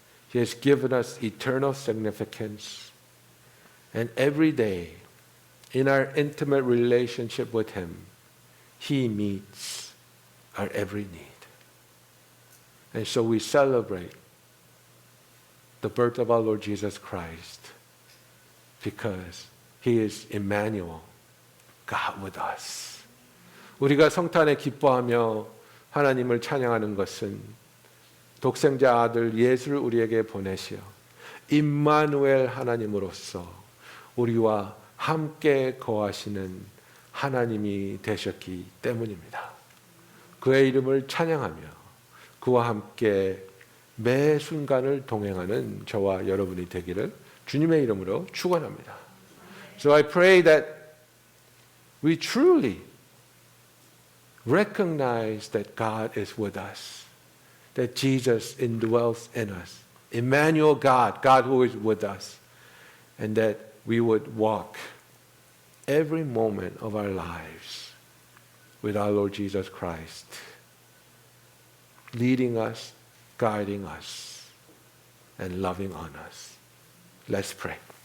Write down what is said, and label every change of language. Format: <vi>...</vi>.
<en>He has given us eternal significance. And every day, in our intimate relationship with Him, He meets our every need. And so we celebrate the birth of our Lord Jesus Christ because He is Emmanuel, God with us.</en> <ko>우리가 성탄에 기뻐하며 하나님을 찬양하는 것은 독생자 아들 예수를 우리에게 보내시어 임마누엘 하나님으로서 우리와 함께 거하시는 하나님이 되셨기 때문입니다. 그의 이름을 찬양하며 그와 함께 매 순간을 동행하는 저와 여러분이 되기를 주님의 이름으로 축원합니다.</ko> <en>So I pray that we truly recognize that God is with us, that Jesus indwells in us, Emmanuel God, God who is with us, and that we would walk every moment of our lives with our Lord Jesus Christ, leading us, guiding us, and loving on us. Let's pray.</en>